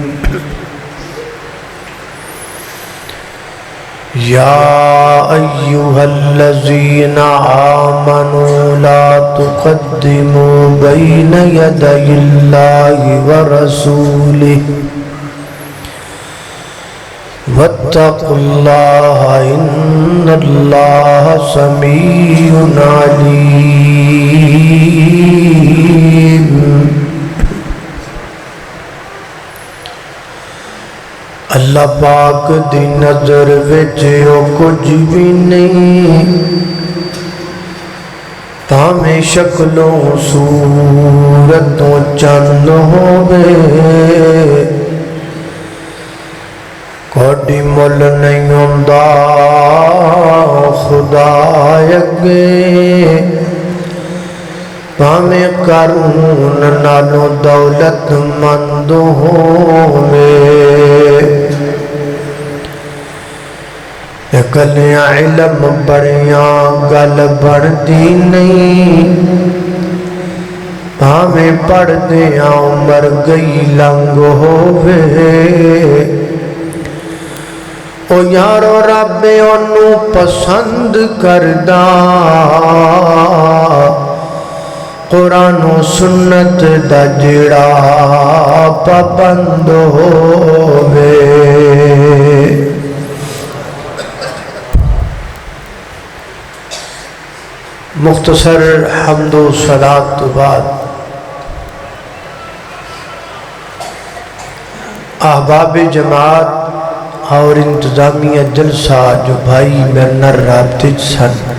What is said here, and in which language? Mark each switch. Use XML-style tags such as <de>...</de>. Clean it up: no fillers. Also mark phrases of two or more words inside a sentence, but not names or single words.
<ar>يا أيها الذين آمنوا لا تقدموا بين يدي الله ورسوله واتقوا الله إن الله سميع</ar> <pa>عليم اللہ پاک دی نظر وچ او کچھ بھی نہیں تاں شکلوں صورتوں چند ہووے کوئی مل نہیں ہوندا خدا اگے پاویں قارون نالوں دولت مند ہووے کلیاں علم بڑیاں گل بڑھدی نہیں پاویں پڑھدیاں عمر گئی لنگ ہووے او یارو رب انہوں پسند کردہ قرآن و سنت دا جڑا پابند ہووے</pa> <ur>مختصر حمد و صلاۃ تو بعد احباب جماعت اور انتظامیہ جلسہ جو بھائی مرنر رابطے سن</ur>